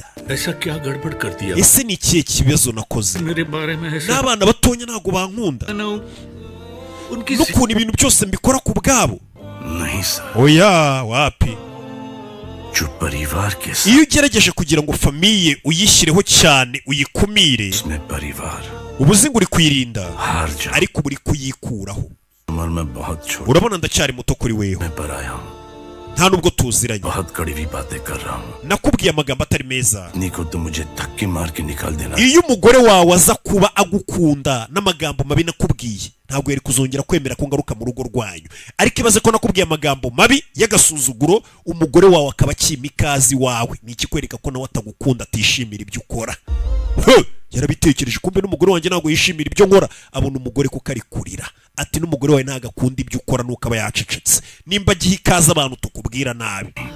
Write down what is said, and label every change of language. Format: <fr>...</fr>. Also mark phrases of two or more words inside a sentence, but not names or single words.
<hi>ऐसा क्या गड़बड़ कर दिया</hi> <rw>ese ni ikihe kibazo nakoze</rw> <hi>मेरे बारे में ऐसा</hi> <rw>n'abana batonya ntabwo bankunda n'ukuntu ibintu byose mbikora ku bwabo</rw> <hi>नहीं सर</hi> <rw>oya wapi</rw> <hi>जो परिवार के</hi> <rw>iyo ugerageje kugira ngo famiye uyishyireho cyane uyikumire</rw> <hi>उसमें परिवार</hi> <rw>uba uzi ngo uri kwirinda</rw> <hi>हार जा</hi> <rw>ariko uba uri kuyikuraho</rw> <hi>उम्र में बहुत छोटा</hi> <rw>urabona ndacyari muto kuri wewe</rw> <hi>मैं पर आया हूँ</hi> <rw>nta nubwo tuziranye</rw> <hi>बहुत कड़वी बातें कर रहा हूँ</hi> <rw>nakubwiye amagambo atari meza</rw> <hi>निको तो मुझे धक्के मार के निकाल देना</hi> <rw>iyo umugore wawe aza kuba agukunda n'amagambo mabi nakubwiye ntabwo yari kuzongera kwemera ko ngaruka mu rugo rwanyu ariko ibaze ko nakubwiye amagambo mabi y'agasuzuguro umugore wawe akaba akima ikazi wawe ni ikikwereka ko nawe atagukunda atishimira ibyo ukora yarabitekereje kumbe n'umugore wanjye ntabwo yishimira ibyo nkora abona umugore kuko ari kurira ati n'umugore wawe ntagakunda ibyo ukora nuko aba yacecetse nimba gihe ikaza abantu tukubwira nabi</rw>